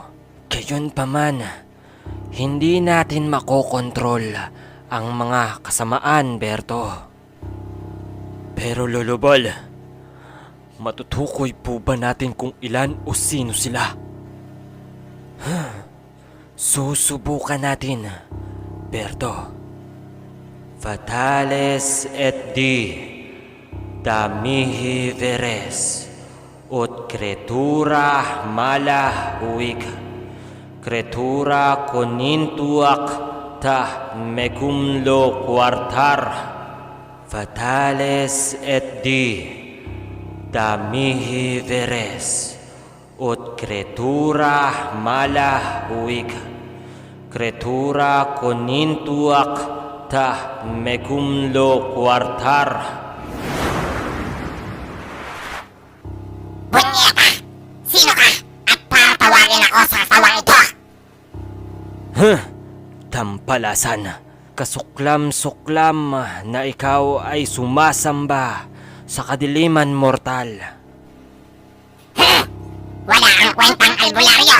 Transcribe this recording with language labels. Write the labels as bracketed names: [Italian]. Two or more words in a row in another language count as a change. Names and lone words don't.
[Filipino] Gayunpaman, hindi natin makokontrol ang mga kasamaan, Berto. Pero Lulubal, matutukoy po ba natin kung ilan o sino sila? Susubukan natin, Berto. [Latin] Fatales et di, damihi veres, ut creatura mala huig, creatura conintuac ta mecum lo quartar. Fatales et di, damihi veres, ut creatura mala huig, creatura conintuac ta mecum lo quartar. [Filipino] Bunyeta! Sino ka? At patawagin ako sa tawang ito! Tampalasan, kasuklam-suklam na ikaw ay sumasamba sa kadiliman mortal. Wala ang kwentang albularyo!